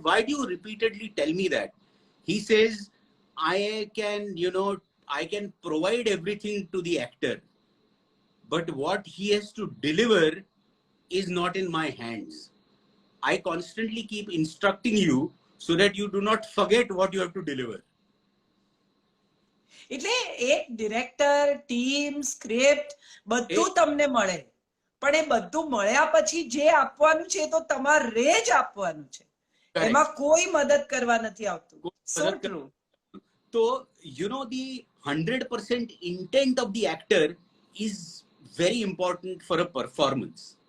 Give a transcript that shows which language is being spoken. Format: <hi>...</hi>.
<en>Why do you repeatedly tell me that? He says, I can provide everything to the actor, but what he has to deliver is not in my hands. I constantly keep instructing you so that you do not forget what you have to deliver.</en> <gu>એટલે એક director, team, script બધું તમને મળે, પણ એ બધું મળ્યા પછી જે આપવાનું છે તો તમારે જ આપવાનું છે, એમાં કોઈ મદદ કરવા નથી આવતું.</gu> <en>So true. So the 100% intent of the actor is very important for a performance.</en>